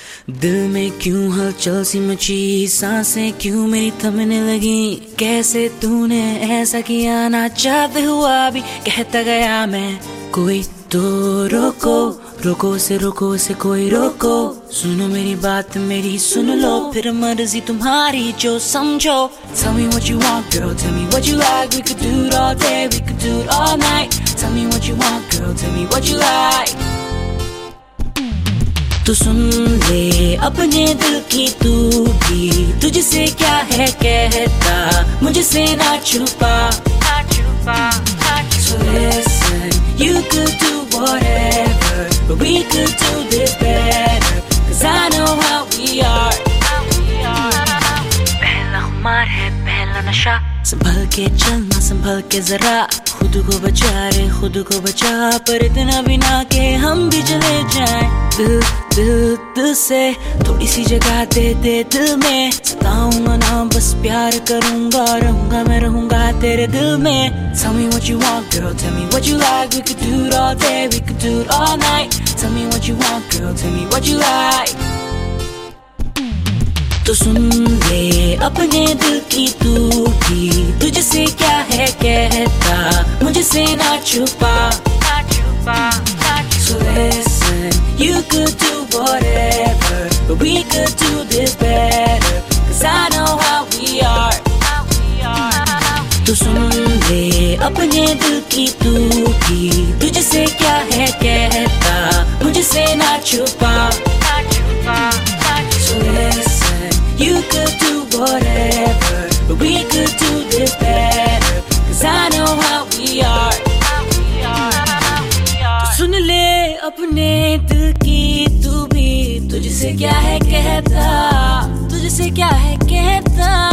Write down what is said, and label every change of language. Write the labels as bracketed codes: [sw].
[hi] दिल में क्यों हलचल सी मची, सांसें क्यों मेरी थमने लगी, कैसे तूने ऐसा किया, ना चाहते हुआ भी कहता गया मैं, कोई तो रोको, रोको से कोई रोको, सुनो मेरी बात मेरी सुन लो, फिर मर्जी तुम्हारी जो समझो, [en] tell me what you want girl, tell me what you like, [hi] we could do it all day, we could do it all night, tell me what you want girl, tell me what you like. तो सुन ले अपने दिल की तू भी, तुझसे क्या है कहता, मुझसे ना छुपा, ना छुपा, ना छुपा. [en] So listen, you could do whatever, but we could do this better, 'cause I know how we are, how we are. [hi] पहला खुमार है पहला नशा, संभल के चलना संभल के जरा, खुद को बचा रे खुद को बचा, पर इतना भी ना के हम भी जले जाएं, दिल दिल दिल से थोड़ी सी जगह दे दे दिल में, सताऊंगा ना बस प्यार करूंगा, रहूंगा मैं रहूंगा तेरे दिल में, [en] tell me what you want girl, tell me what you like, [hi] we could do it all day, we could do it all night, tell me what you want girl, tell me what you like. तो सुन ले अपने दिल की तू भी, तुझसे क्या है कहता, मुझसे ना छुपा, ना छुपा, ना छुपा. [en] So listen, you could do whatever, but we could do this better, 'cause I know how we are, how we are. [hi] तो सुन ले अपने दिल की तू भी, तुझसे क्या है कहता, मुझसे ना छुपा, ना छुपा, ना छुपा. [en] So listen, you could do whatever, but we could do this better, 'cause I know how we are, how we are, how we are. [hi] सुन ले अपने दिल की तू भी, तुझसे क्या है कहता, तुझसे क्या है कहता.